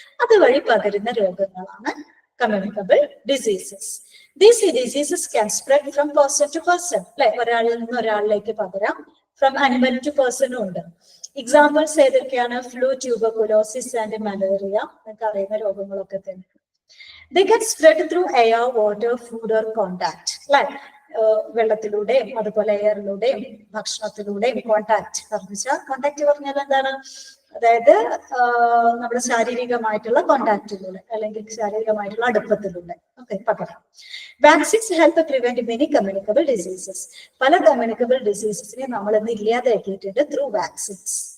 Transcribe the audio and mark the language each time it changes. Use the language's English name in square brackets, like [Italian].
[Malayalam] അതുവഴി പകരുന്ന രോഗങ്ങളാണ് communicable diseases. [English] these diseases can spread from person to person [Malayalam] അല്ലെ, ഒരാളിൽ നിന്ന് ഒരാളിലേക്ക് പകരാം. [English] From animal to പേഴ്സണും ഉണ്ട്. Examples [Malayalam] ഏതൊക്കെയാണ്? ഫ്ലൂ, ട്യൂബർകുലോസിസ് ആൻഡ് മലേറിയ, നമുക്ക് അറിയുന്ന രോഗങ്ങളൊക്കെ തന്നെ. [English] They can spread through air, water, food or contact. [Malayalam] Like വെള്ളത്തിലൂടെയും അതുപോലെ എയറിലൂടെയും ഭക്ഷണത്തിലൂടെയും കോണ്ടാക്ട് പറഞ്ഞാൽ എന്താണ്? അതായത് നമ്മുടെ ശാരീരികമായിട്ടുള്ള കോണ്ടാക്റ്റിലൂടെ അല്ലെങ്കിൽ ശാരീരികമായിട്ടുള്ള അടുപ്പത്തിലൂടെ ഒക്കെ പകരാം. [English] Vaccines help prevent many communicable diseases. [Malayalam] പല കമ്മ്യൂണിക്കബിൾ ഡിസീസസിനെ നമ്മൾ ഇന്ന് ഇല്ലാതാക്കിയിട്ടുണ്ട് [English] Through vaccines.